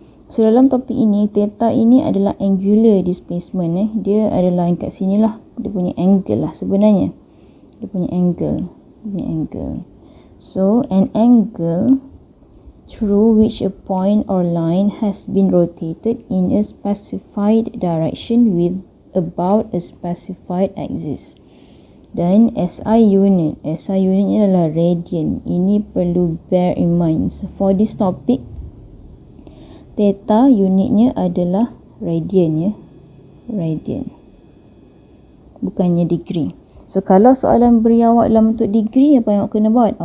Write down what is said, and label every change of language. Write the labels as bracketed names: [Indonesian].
[Malay] So dalam topik ini theta ini adalah angular displacement dia adalah kat sini lah, dia punya angle lah sebenarnya. Dia punya angle. [English] So an angle through which a point or line has been rotated in a specified direction with about a specified axis. [Malay] Dan SI unit ni adalah radian. Ini perlu [English] bear in mind. So for this topic, theta [Malay] unitnya adalah [English] radian radian, [Malay] bukannya [English] degree. [Malay] So kalau soalan beri awak dalam bentuk degree, apa yang awak kena buat?